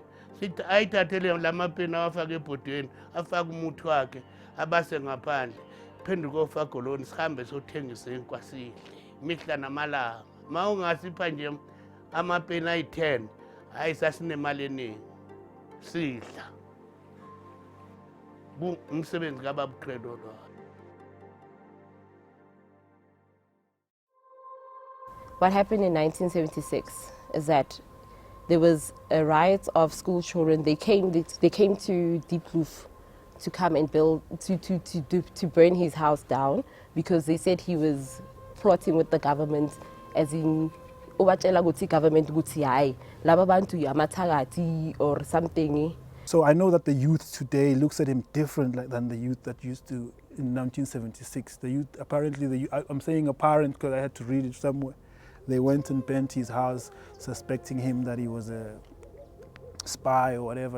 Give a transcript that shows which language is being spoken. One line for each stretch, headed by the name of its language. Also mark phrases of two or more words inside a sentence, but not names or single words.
North Ndebele: Sithi ayithathele lamapeni awafaka ebhodweni, afaka umuthi wakhe, abase ngaphandle. Phenduka ofagoloni sihambe sothengisa inkwasile. Mihla namalanga. Mawungasipha nje amapeni ayi-10, hayi sasinemali eningi. Sidla. Umsebenzi kaBaba Credo lo.
English: What happened in 1976 is that there was a riot of school children. They came to Diepkloof to come and build, to burn his house down because they said he was plotting with the government, as in
North Ndebele: ubatshela ukuthi government ukuthi hayi laba bantu amathakathi
English: or something. So I know that the youth today looks at him different than the youth that used to in 1976. The youth, apparently, I'm saying apparent because I had to read it somewhere. They went and burnt his house, suspecting him that he was a spy or whatever.